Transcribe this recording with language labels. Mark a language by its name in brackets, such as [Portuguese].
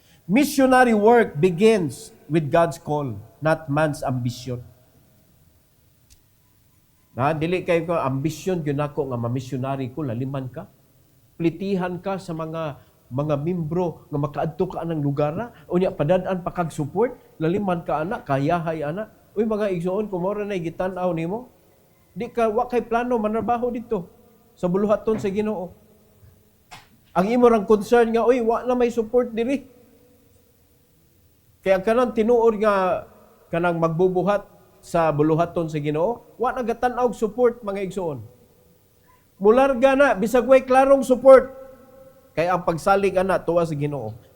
[English] Missionary work begins with God's call, not man's ambition. [Cebuano] Na dili kay ko ambisyon gyud nako nga ma-missionary ko laliman ka. Plitihan ka sa mga membro nga makaadto ka anang lugar unya padad-an pa kag support laliman ka ana kayahay ana. Uy mga igsoon ko mora na gitan-aw nimo. Di ka wa kay plano manarbaho dito sa buluhaton sa Ginoo. Ang imo rang concern nga uy wa na may support diri. Kaya kanang tinuod nga kanang magbubuhat sa buluhaton sa Ginoo, wa nagatan-aw support mga igsoon. Mularga na bisag way klarong support kay ang pagsalig ana tuwa sa Ginoo.